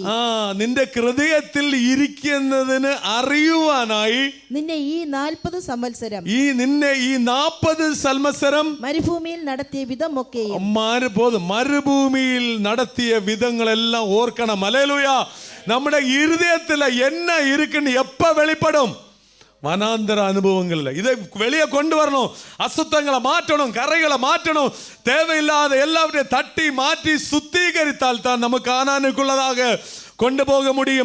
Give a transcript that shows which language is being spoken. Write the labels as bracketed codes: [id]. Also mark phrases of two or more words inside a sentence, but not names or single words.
[ml] നിന്റെ ഹൃദയത്തിൽ ഇരിക്കുന്നതിന് അറിയുവാനായി നിന്നെ ഈ 40 സംവത്സരം നിന്നെ ഈ 40 സംവത്സരം മരുഭൂമിയിൽ നടത്തിയ വിധമൊക്കെയും, മരുഭൂമിയിൽ നടത്തിയ വിധങ്ങളെല്ലാം ഓർക്കണം. ഹല്ലേലൂയ. [ta] നമ്മുടെ இருதயத்துல என்ன இருக்குன்னு எப்ப வெளிப்படும்? வனாந்தர அனுபவங்கள்ல இதை வெளியே கொண்டு வரணும். அசுத்தங்களை மாற்றணும், கரைகளை மாற்றணும், தேவையில்லாத எல்லாவற்றையும் தட்டி மாற்றி சுத்திகரித்தால் தான் நமக்கு கானானுக்குள்ளதாக கொண்டு போக முடியும்.